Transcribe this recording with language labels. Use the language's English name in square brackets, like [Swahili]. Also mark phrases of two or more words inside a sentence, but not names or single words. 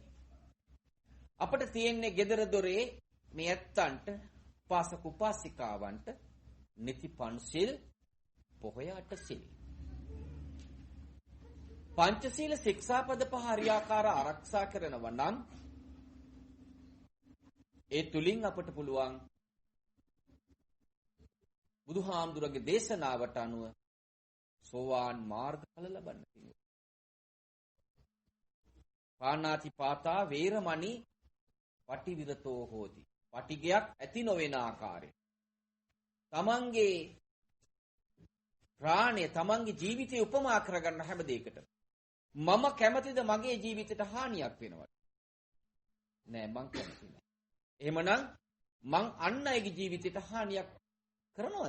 [Sinhala] අපිට තියෙන්නේ ගෙදර දොරේ මේ ඇත්තන්ට උපාසක උපාසිකාවන්ට නිති පන්සිල් පොහොය අටසිල් පංචශීල ශික්ෂාපද පහ හරියාකාර ආරක්ෂා කරනවා නම් ඒ තුලින් අපට පුළුවන් බුදුහාමුදුරගේ දේශනාවට අනුව සෝවාන් මාර්ගඵල ලබන්න තියෙනවා. [Pali] පාණාති පාතා වේරමණී පටිවිරතෝ හෝති. [Sinhala] පටිගයක් ඇති නොවන ආකාරය. තමන්ගේ ප්‍රාණය තමන්ගේ ජීවිතය උපමා කරගන්න හැම දෙයකටම මම කැමතිද මගේ ජීවිතයට හානියක් වෙනවට? නෑ මං කැමති නෑ. එහෙමනම් මං අන් අයගේ ජීවිතයට හානියක් කරනවද?